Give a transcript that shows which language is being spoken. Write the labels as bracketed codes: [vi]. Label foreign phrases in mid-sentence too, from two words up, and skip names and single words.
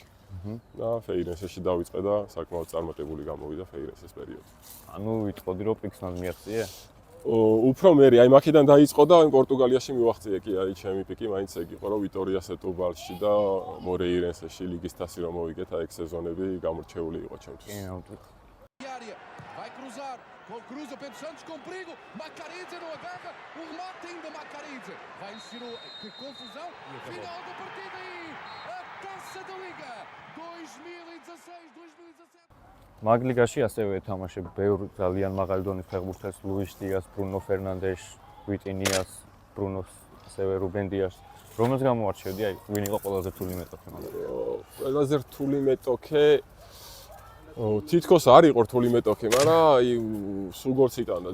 [ka] და ფეირენსში დავიწყე და საკმაოდ წარმატებული გამოვიდა ფეირენსის პერიოდი. ანუ ვიტყოდი რომ პიქსნად მიაღწიე? უფრო მერი, აი მაქედან დაიწყო და პორტუგალიაში მივახციე კი, აი ჩემი პიკი მაინც ეგ იყო რომ ვიტორია სეტუბალში და მორეირენსში ლიგის თასი რომ მოვიგეთ, აი ეგ სეზონები გამორჩეული იყო ჩემთვის. [pt] Vai cruzar. Cruza Pedro Santos com perigo. Macaridze não agarra. O remate ainda Macaridze. Vai ensinou. Que confusão. Final da partida e a Taça da Liga 2016-2017. [ka] მაგლიგაში ასევე ეთამაშებ ბევრ ძალიან მაღალი დონის ფეხბურთელს, ლუის დიას, ბრუნო ფერნანდეშ, ვიტინიას, ბრუნოს, ასევე რუბენ დიას. რომელს გამოარჩევდი, აი, ვინ იყო ყველაზე რთული მეტოქე მაგალითად? ყველაზე რთული მეტოქე თითქოს არ იყო რთული მეტოქე, მაგრამ აი სულ გოლს იტანდა.